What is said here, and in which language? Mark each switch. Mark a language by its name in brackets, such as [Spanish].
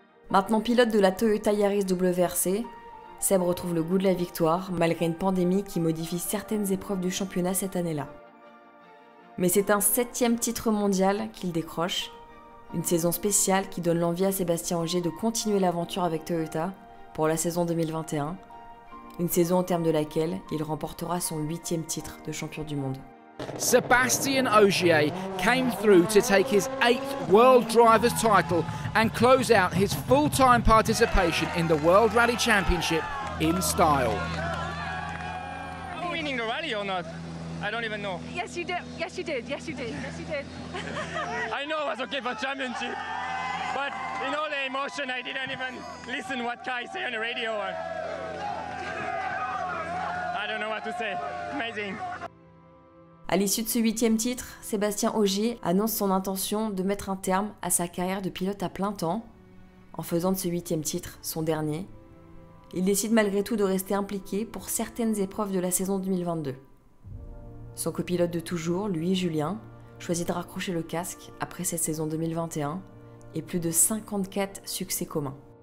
[French] Maintenant pilote de la Toyota Yaris WRC, Seb retrouve le goût de la victoire malgré une pandémie qui modifie certaines épreuves du championnat cette année-là. Mais c'est un 7e titre mondial qu'il décroche, une saison spéciale qui donne l'envie à Sébastien Ogier de continuer l'aventure avec Toyota pour la saison 2021, une saison au terme de laquelle il remportera son 8e titre de champion du monde. [English] Sébastien Ogier came through to take his 8th World Drivers' title and close out his full-time participation in the World Rally Championship in style. Are we winning the rally or not? I don't even know. Yes, you did. Yes, you did. Yes, you did. Yes, you did. I know I was okay for championship, but in all the emotion, I didn't even listen what Kai say on the radio. I don't know what to say. Amazing. [French] À l'issue de ce 8e titre, Sébastien Ogier annonce son intention de mettre un terme à sa carrière de pilote à plein temps. En faisant de ce 8e titre son dernier, il décide malgré tout de rester impliqué pour certaines épreuves de la saison 2022. Son copilote de toujours, lui, Julien, choisit de raccrocher le casque après cette saison 2021 et plus de 54 succès communs.